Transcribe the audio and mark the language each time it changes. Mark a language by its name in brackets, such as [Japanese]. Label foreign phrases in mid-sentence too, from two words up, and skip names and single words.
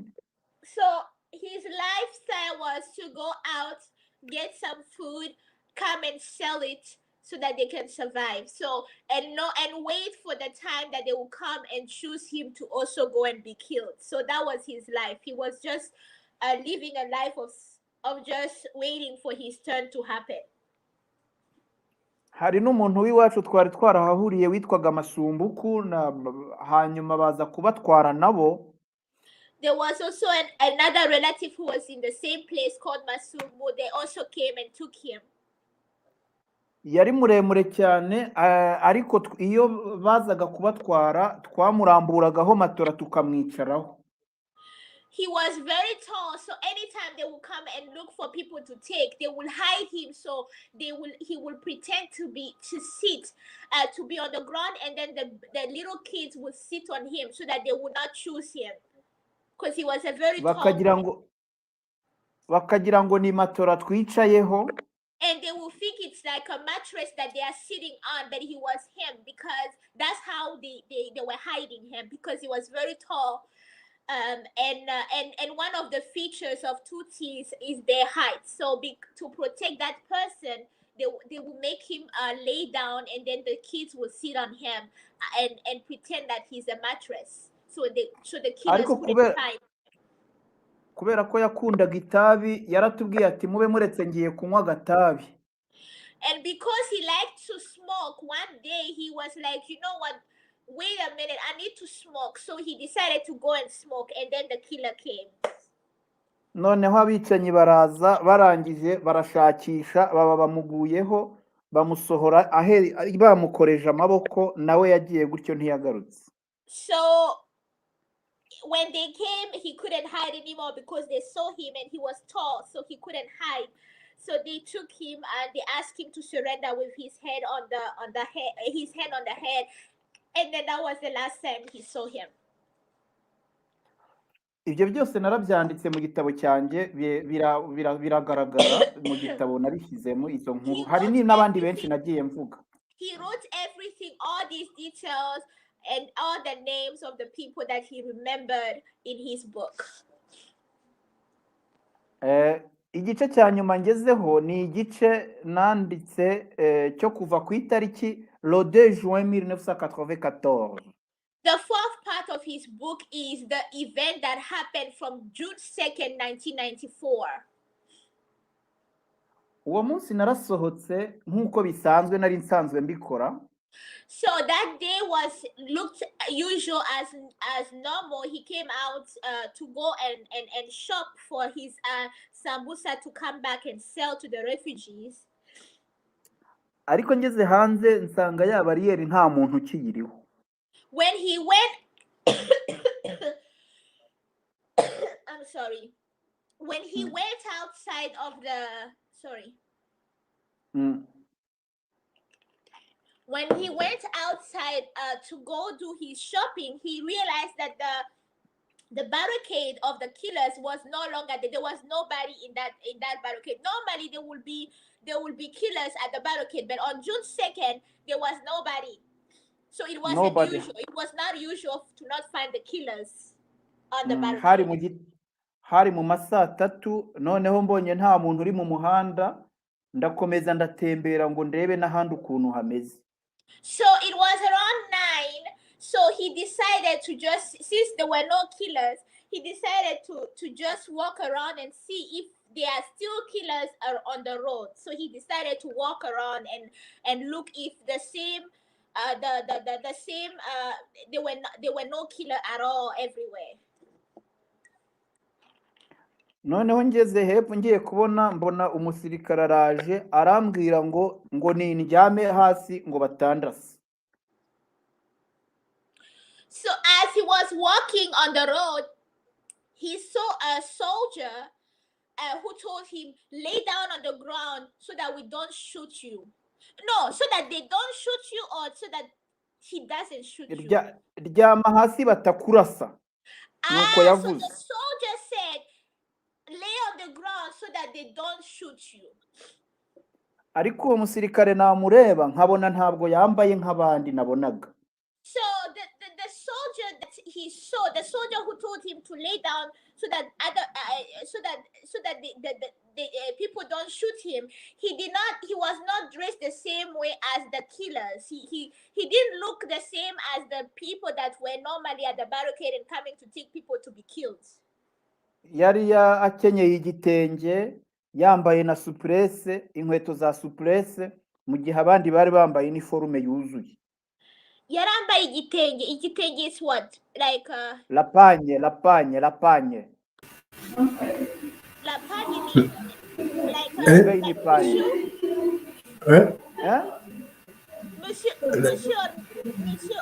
[English] So his lifestyle was to go out, get some food, come and sell it so that they can survive. So and wait for the time that they will come and choose him to also go and be killed. So that was his life. He was just living a life of just waiting for his turn to happen. [Kinyarwanda] Hari n'umuntu w'iwacu twari twarahahuriye witwaga Masumbuku, na hanyuma baza kubatwara nabo. [English] There was also another relative who was in the same place called Masumbu. They also came and took him. [Kinyarwanda] Yari muremure cyane, ariko iyo bazaga kubatwara twamuramburagaho matora tukamwicaraho. [English] He was very tall, so anytime they will come and look for people to take, they will hide him. So he will pretend to sit, to be on the ground, and then the little kids would sit on him so that they would not choose him, because he was a very tall boy. [Kinyarwanda] Bakagira ngo ni matora twicayeho. [English] And they will think it's like a mattress that they are sitting on, but he was him, because that's how they were hiding him, because he was very tall. And one of the features of Tutsis is their height. So to protect that person, they will make him lay down, and then the kids will sit on him and pretend that he's a mattress. So the killers couldn't hide. [Kinyarwanda] Kubera ko yakundaga itabi, yaratubwiye ati mube muretse ngiye kunywa agatabi. [English] And because he liked to smoke, one day he was like, you know what, wait a minute, I need to smoke. So he decided to go and smoke, and then the killer came. [Kinyarwanda] Noneho abicanyi baraza, barangije barashakisha, baba bamuguyeho, bamusohora bamukoreje amaboko, nawe yagiye gutyo ntiyagarutse. [English] So when they came, he couldn't hide anymore because they saw him and he was tall, so he couldn't hide. So they took him and they asked him to surrender with his head on the head, and then that was the last time he saw him. [Kinyarwanda] Ibyo byose narabyanditse mu gitabo cyanjye, biragaragara mu gitabo nabishyizemo izo nkuru. Hari n'abandi benshi nagiye mvuga. [English] He wrote everything, all these details and all the names of the people that he remembered in his book. [Kinyarwanda] Igice cya nyuma ngezeho ni igice nanditse cyo kuva ku itariki [French] le 2 juin [Kinyarwanda] 1994. [English] The fourth part of his book is the event that happened from June 2nd, 1994. [Kinyarwanda] Uwo munsi narasohotse nk'uko bisanzwe nari nsanzwe mbikora. [English] So that day looked usual as normal. He came out to go and shop for his sambusa to come back and sell to the refugees. [Kinyarwanda] Ariko ngeze hanze nsanga ya bariyeri nta muntu ukiyiriho. [English] When he went I'm sorry. When he went outside of when he went outside to go do his shopping, he realized that the barricade of the killers was no longer there. There was nobody in that barricade. Normally there will be killers at the barricade, but on June 2nd there was nobody. So it wasn't usual. It was not usual to not find the killers on the barricade. [Kinyarwanda] Hari mu masaa 3, noneho mbonye nta muntu uri mu muhanda, ndakomeza ndatembera ngo ndebe n'ahandi ukuntu hameze. [English] So it was around 9. So he decided to just, since there were no killers, he decided to just walk around and see if there are still killers are on the road. So he decided to walk around and look if the same the same there were no killer at all everywhere. [Kinyarwanda] Noneho ngeze hepfo ngiye kubona mbona umusirikare araje arambwira ngo nindyame hasi ngo batandase. [English] So as he was walking on the road, he saw a soldier who told him, lay down on the ground so that we don't shoot you. No, so that they don't shoot you, or so that he doesn't shoot you. [Kinyarwanda] Ryama hasi batakurasa. Nuko yavuze. [English] So the soldier said, lay on the ground so that they don't shoot you. [Kinyarwanda] Ariko uwo musirikare namureba nkabona ntabwo yambaye nk'abandi nabonaga. [English] So the soldier that he saw, the soldier who told him to lay down so that the people don't shoot him, he was not dressed the same way as the killers. He didn't look the same as the people that were normally at the barricade and coming to take people to be killed. [Kinyarwanda] Yari akenyeye igitenge, yambaye na supresse, inkweto za supresse, mu gihe abandi bari bambaye uniforme yuzuye. Yarambaye igitenge. Igitenge [English] is what? Like [French] Lapagne. Lapagne Monsieur,